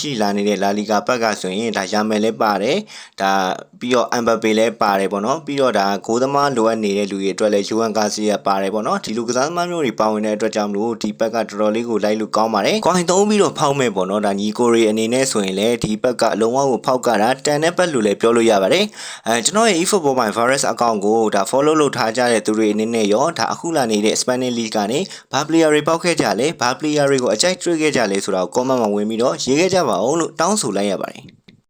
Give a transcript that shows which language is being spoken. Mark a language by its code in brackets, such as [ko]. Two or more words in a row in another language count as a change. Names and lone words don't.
[my] ရှိလာနေတဲ့ La Liga ဘက်ကဆိုရင်ဒါရာမယ်လည်းပါတယ်ဒါပြီးတော့ Mbappe လည်းပါတယ်ပေါ့နော်ပြီးတော့ဒါဂိုးသမားလိုအပ်နေတဲ့လူတွေ အတွက်လည်း Joan Garcia ပါတယ်ပေါ့နော်ဒီလူကစားသမားမျိုးတွေပါဝင်တဲ့အတွက်ကြောင့်မလို့ဒီဘက်ကတော်တော်လေးကိုလိုက်လို့ကောင်းပါတယ်ကွိုင်းသုံးပြီးတော့ဖောက်မဲ့ပေါ့နော်ဒါညီကိုရီအနေနဲ့ဆိုရင်လည်းဒီဘက်ကလုံးဝကိုဖောက်ကတာတန်တဲ့ဘက်လို့လည်းပြောလို့ရပါတယ်ကျွန်တော်ရဲ့ [en] eFootball by virus account [my] ကိုဒါ follow လုပ်ထားကြတဲ့သူတွေအနေနဲ့ရောဒါအခုလာနေတဲ့ Spanish League ကနေဘာ player တွေပေါက်ခဲ့ကြလဲဘာ player တွေကိုအကြိုက်တွေ့ခဲ့ကြလဲဆိုတာကို comment မှာဝင်ပြီးတော့ရေးခဲ့ကြပါဦးလို့တောင်းဆိုလိုက်ရပါတယ်